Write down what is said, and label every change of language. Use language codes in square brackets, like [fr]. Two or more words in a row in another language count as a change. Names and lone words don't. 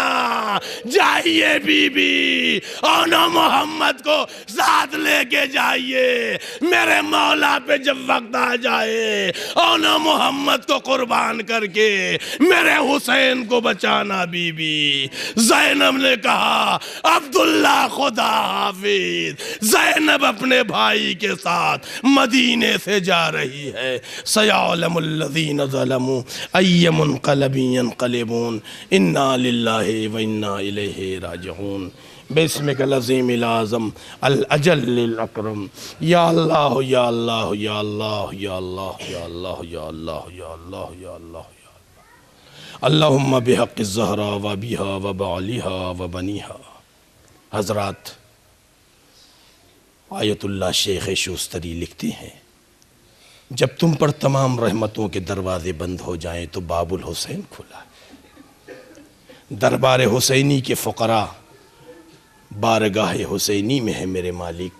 [hi] जाइए बीबी और न मोहम्मद को साथ लेके जाइए, मेरे मौला पे जब वक्त आ जाए और न मोहम्मद को कुर्बान करके मेरे हुसैन को बचाना बीबी। ज़ैनब ने कहा अब्दुल्ला खुदा हाफिज। ज़ैनब अपने भाई के साथ मदीने से जा रही है। [ar] سيعلم الذين ظلموا أي منقلب ينقلبون إنا لله وإنا إليه راجعون. بسمك العظيم الأعظم الأجل الأكرم. يا الله يا الله يا الله يا الله يا الله يا الله يا الله يا الله يا اللهم بحق زهراء وأبيها وبعلها وبنيها [hi] हजरात, आयतुल्लाह शेख शूस्तरी लिखते हैं, जब तुम पर तमाम रहमतों के दरवाजे बंद हो जाएं तो [ar] باب الحسين [hi] खुला। दरबार हुसैनी के फ़ुक़रा बारगाह हुसैनी में है मेरे मालिक।